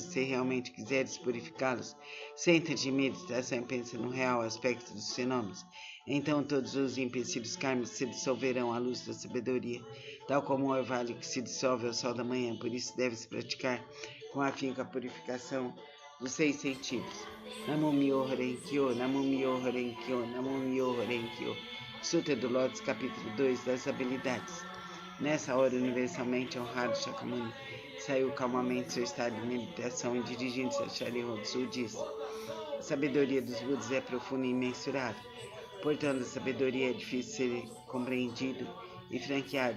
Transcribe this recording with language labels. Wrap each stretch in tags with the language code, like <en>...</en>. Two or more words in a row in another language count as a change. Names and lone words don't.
<pt>Se realmente quiseres purificá-los, senta-te em meditação e pensa no real aspecto dos fenômenos. Então todos os empecilhos kármicos se dissolverão à luz da sabedoria, tal como o orvalho que se dissolve ao sol da manhã. Por isso deve-se praticar com afinco a purificação dos 6 sentidos.</pt> <ja>Namo Myo Horenkyo, Namo Myo Horenkyo, Namo Myo Horenkyo.</ja> <pt>Sutra do Lótus, capítulo 2, das habilidades. Nessa hora, universalmente honrado Shakyamuni saiu calmamente do seu estado de meditação e, dirigindo-se a Sharyotsu, disse: a sabedoria dos Budas é profunda e imensurável. Portanto, a sabedoria é difícil ser compreendido e franqueado.</pt>